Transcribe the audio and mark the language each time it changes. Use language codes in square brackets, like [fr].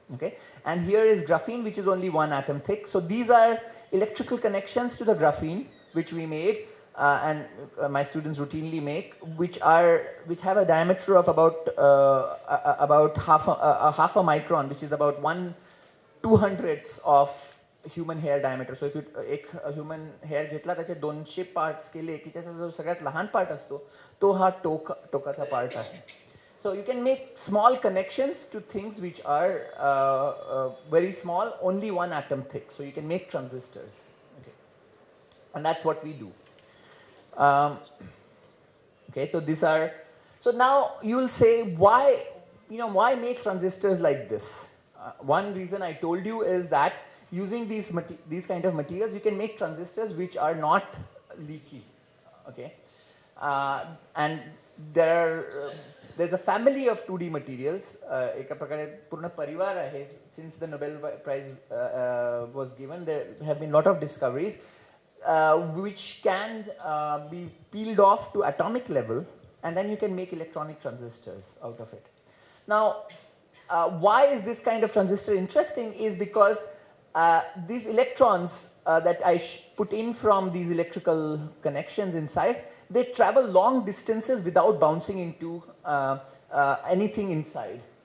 [en] Okay, and here is graphene, which is only 1 atom thick. So these are electrical connections to the graphene, which we made and my students routinely make, which have a diameter of about half a micron, which is about 1/200th of human hair diameter. So if you [mr] एक [en] human hair [mr] घेतला त्याचे 200 parts केले की त्याचा जो सगळ्यात लहान part असतो तो हा टोकाचा part आहे. [en] So you can make small connections to things which are very small, only 1 atom thick. So you can make transistors. Okay, and that's what we do. Okay, so these are. So now you will say, why make transistors like this? One reason I told you is that using these kind of materials, you can make transistors which are not leaky. Okay, and there's a family of 2D materials. [mr] एका प्रकारे पूर्ण परिवार आहे. [en] Since the Nobel Prize was given, there have been a lot of discoveries which can be peeled off to atomic level, and then you can make electronic transistors out of it. Now, why is this kind of transistor interesting is because these electrons that I put in from these electrical connections inside, they travel long distances without bouncing into anything inside.